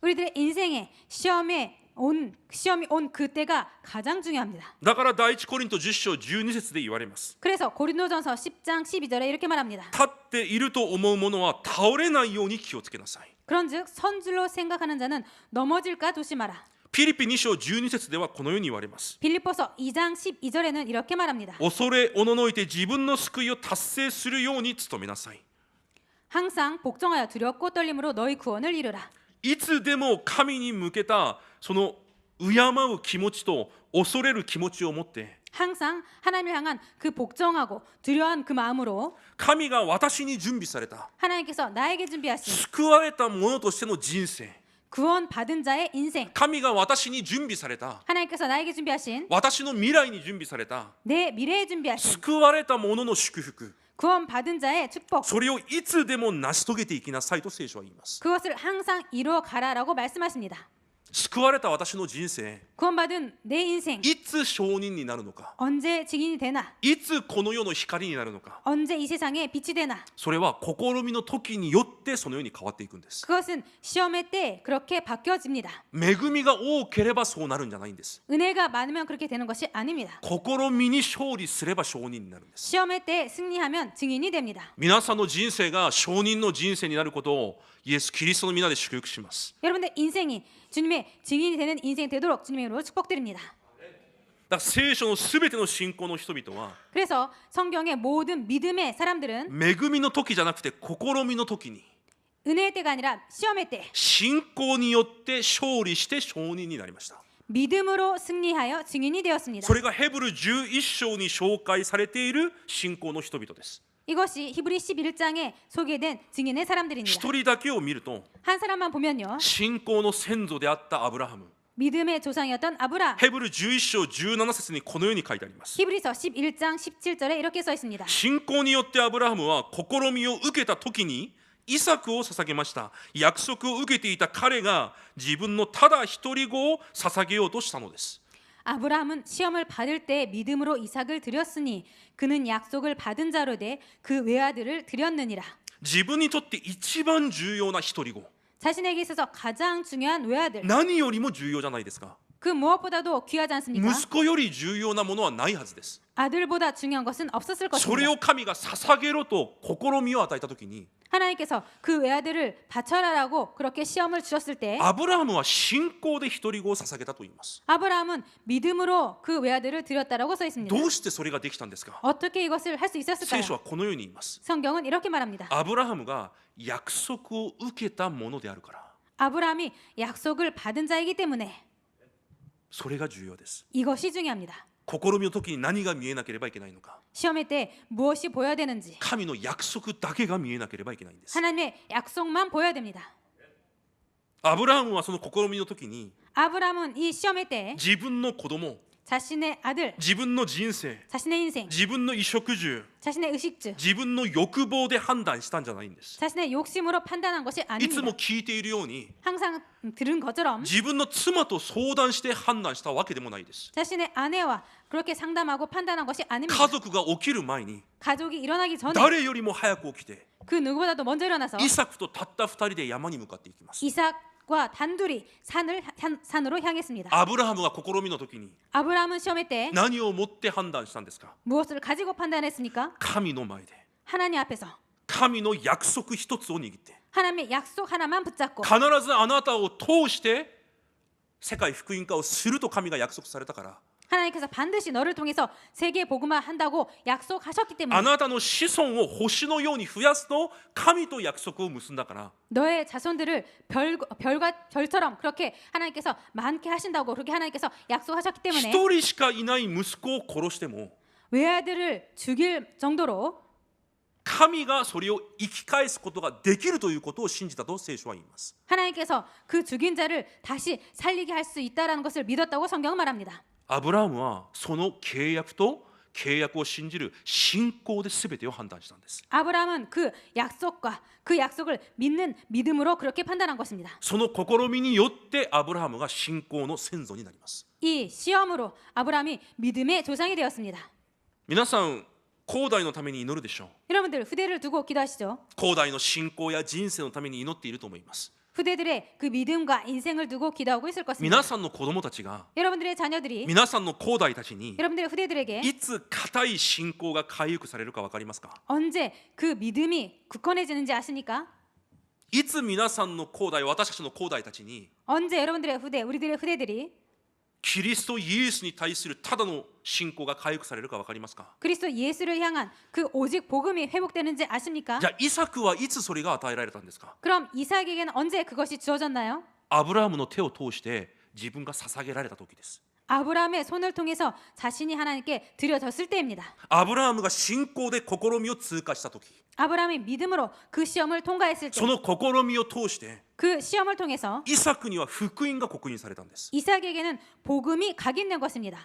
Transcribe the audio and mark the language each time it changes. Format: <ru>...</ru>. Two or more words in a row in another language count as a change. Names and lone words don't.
<ko>우리들의 인생에 시험이 온 그때가 가장 중요합니다.</ko> <ja>だから第一コリント10章12節で言われます。</ja> <ko>그래서 고린도전서 10장 12절에 이렇게 말합니다.</ko> <ja>立っていると思う者は倒れないように気をつけなさい。</ja> <ko>그런즉 선줄로 생각하는 자는 넘어질까 조심하라.</ko> <ja>ピリピ2章12節ではこのように言われます。</ja> <ko>빌립보서 2장 12절에는 이렇게 말합니다.</ko> <ja>恐れおののいて自分の救いを達成するように努めなさい。</ja> <ko>항상 복종하여 두렵고 떨림으로 너희 구원을 이루라.</ko> <ja>いつでも神に向けたその敬う気持ちと恐れる気持ちを持って、</ja> <ko>항상 하나님을 향한 그 복종하고 두려워한 그 마음으로</ko> <ja>神が私に準備された</ja> <ko>하나님께서 나에게 준비하신</ko> <ja>救われた者としての人生、</ja> <ko>구원 받은 자의 인생.</ko> <ja>神が私に準備された</ja> <ko>하나님께서 나에게 준비하신</ko> <ja>私の未来に準備された</ja> <ko>내 미래에 준비하신</ko> <ja>救われた者の祝福</ja> <ko>구원 받은 자의 축복.</ko> <ja>それをいつでも成し遂げていきなさいと聖書は言います</ja> <ko>그것을 항상 이루어 가라라고 말씀하십니다.</ko> <ja>救われた私の人生</ja> <ko>구원받은 내 인생</ko> <ja>いつ証人になるのか</ja> <ko>언제 증인이 되나?</ko> <ja>いつこの世の光になるのか</ja> <ko>언제 이 세상에 빛이 되나?</ko> <ja>それは試みの時によってそのように変わっていくんです</ja> <ko>그것은 시험의 때 그렇게 바뀌어집니다.</ko> <ja>恵みが多ければそうなるんじゃないんです</ja> <ko>은혜가 많으면 그렇게 되는 것이 아닙니다.</ko> <ja>試みに勝利すれば証人になるんです</ja> <ko>시험의 때 승리하면 증인이 됩니다.</ko> <ja>皆さんの人生が証人の人生になることをイエス・キリストの皆で祝福します</ja> <ko>여러분들 인생이 주님의 증인이 되는 인생 되도록 주님의 이름으로 축복드립니다.</ko> <ja>だから聖書のすべての信仰の人々は</ja> <ko>그래서 성경의 모든 믿음의 사람들은</ko> <ja>恵みの時じゃなくて試みの時に</ja> <ko>은혜의 때가 아니라 시험의 때</ko> <ja>信仰によって勝利して証人になりました</ja> <ko>믿음으로 승리하여 증인이 되었습니다.</ko> <ja>それがヘブル11章に紹介されている信仰の人々です</ja> <ko>이것이 히브리 11장에 소개된 증인의</ko> <ja>一</ja> <ko>사람들입니다.</ko> <ja>人だけを見ると</ja> <ko>한 사람만 보면요.</ko> <ja>信仰の先祖であったアブラハム</ja> <ko>믿음의 조상이었던 아브라함.</ko> <ja>ヘブル11章17節にこのように書いてあります</ja> <ko>히브리서 11장 17절에 이렇게 써 있습니다.</ko> <ja>信仰によってアブラハムは試みを受けた時にイサクを捧げました約束を受けていた彼が自分のただ一人子を捧げようとしたのです</ja> <ko>아브라함은 시험을 받을 때 믿음으로 이삭을 드렸으니 그는 약속을 받은 자로 돼 그 외아들을 드렸느니라.</ko> <ja>自分にとって一番重要な一人子</ja> <ko>자신에게 있어서 가장 중요한 외아들.</ko> <ja>何よりも重要じゃないですか</ja> <ko>그 무엇보다도 귀하지 않습니까?</ko> <ja>息子より重要なものはないはずです</ja> <ko>아들보다 중요한 것은 없었을</ko> <ja>それ</ja> <ko>것입니다.</ko> <ja>を神が捧げろと試みを与えた時に</ja> <ko>하나님께서 그 외아들을 바쳐라라고 그렇게 시험을 주셨을 때</ko> <ja>アブラハムは信仰で一人子を捧げたと言います</ja> <ko>아브라함은 믿음으로 그 외아들을 드렸다라고 써 있습니다.</ko> <ja>どうしてそれができたんですか</ja> <ko>어떻게 이것을 할 수</ko> <ja>聖</ja> <ko>있었을까요?</ko> <ja>書はこのように言います</ja> <ko>성경은 이렇게 말합니다.</ko> <ja>アブラハムが約束を受けたものであるから</ja> <ko>아브라함이 약속을 받은 자이기 때문에</ko> <ja>それが重要です</ja> <ko>이것이 중요합니다.</ko> <ja>試みの時に何が見えなければいけないのか</ja> <ko>시험의 때 무엇이 보여야 되는지</ko> <ja>神の約束だけが見えなければいけないんです</ja> <ko>하나님의 약속만 보여야 됩니다.</ko> <ja>アブラハムはその試みの時に</ja> <ko>아브라함은 이 시험의 때</ko> <ja>自分の子供</ja> <ko>자신의 아들,</ko> <ja>自分の人生</ja> <ko>자신의 인생,</ko> <ja>自分の衣食住</ja> <ko>자신의 의식주,</ko> <ja>自分の欲望で判断したんじゃないんです</ja> <ko>자신의 욕심으로 판단한 것이</ko> <ja>いつ</ja> <ko>아닙니다.</ko> <ja>も聞いているように</ja> <ko>항상 들은 것처럼</ko> <ja>自分の妻と相談して判断したわけでもないです</ja> <ko>자신의 아내와 그렇게 상담하고 판단한 것이</ko> <ja>家</ja> <ko>아닙니다.</ko> <ja>族が起きる前に</ja> <ko>가족이 일어나기 전에</ko> <ja>誰よりも早く起きて</ja> <ko>그 누구보다도 먼저 일어나서</ko> <ja>イサクとたった2人で山に向かっていきます</ja> <ko>이삭과 단둘이 산으로 향했습니다.</ko> <ja>アブラハムが試みの時に</ja> <ko>아브라함은 시험의 때</ko> <ja>何をもって判断したんですか</ja> <ko>무엇을 가지고 판단했습니까?</ko> <ja>神の前で</ja> <ko>하나님 앞에서</ko> <ja>神の約束一つを握って</ja> <ko>하나님의 약속 하나만 붙잡고</ko> <ja>必ずあなたを通して世界福音化をすると神が約束されたから</ja> <ko>하나님께서 반드시 너를 통해서 세계 복음화 한다고 약속하셨기</ko> <ja>あ</ja> <ko>때문에</ko> <ja>なたの子孫を星のように増やすと神と約束を結んだから</ja> <ko>너의 자손들을 별처럼 그렇게 하나님께서 많게 하신다고 그렇게 하나님께서 약속하셨기</ko> <ja>一</ja> <ko>때문에</ko> <ja>人しかいない息子を殺しても</ja> <ko>외아들을 죽일 정도로</ko> <ja>神がそれを生き返すことができるということを信じたと聖書は言います</ja> <ko>하나님께서 그 죽인 자를 다시 살리게 할 수 있다라는 것을 믿었다고 성경은 말합니다.</ko> <ja>アブラハムはその契約と契約を信じる信仰で全てを判断したんです</ja> <ko>아브라함은 그 약속과 그 약속을 믿는 믿음으로 그렇게 판단한 것입니다.</ko> <ja>その試みによってアブラハムが信仰の先祖になります</ja> <ko>이 시험으로 아브라함이 믿음의 조상이 되었습니다.</ko> <ja>皆さん後代のために祈るでしょう</ja> <ko>여러분들 후대를 두고 기도하시죠.</ko> <ja>後代の信仰や人生のために祈っていると思います</ja> <ko>후대들의 그 믿음과 인생을 두고 기도하고 있을 것입니다.</ko> <ja>皆さんの子供たちが</ja> <ko>여러분들의 자녀들이</ko> <ja>皆さんの後代たちに</ja> <ko>여러분들의 후대들에게</ko> <ja>いつ固い信仰が回復されるか分かりますか</ja> <ko>언제 그 믿음이 굳건해지는지 아십니까?</ko> <ja>いつ皆さんの後代私たちの後代たちに</ja> <ko>언제 여러분들의 후대, 우리들의 후대들이</ko> <ja>キリストイエスに対するただの信仰が回復されるか分かりますか</ja> <ko>그리스도 예수를 향한 그 오직 복음이 회복되는지 아십니까?</ko> <ja>じゃあイサクはいつそれが与えられたんですか</ja> <ko>그럼 이삭에게는 언제 그것이 주어졌나요?</ko> <ja>アブラハムの手を通して自分が捧げられた時です</ja> <ko>아브라함의 손을 통해서 자신이 하나님께 드려졌을 때입니다.</ko> <ja>アブラハムが信仰で試みを通過した時、</ja> <ko>아브라함이 믿음으로 그 시험을 통과했을 때</ko> <ja>その試みを通して</ja> <ko>그 시험을 통해서</ko> <ja>イサクには福音が刻印されたんです。</ja> <ko>이삭에게는 복음이 각인된 것입니다.</ko>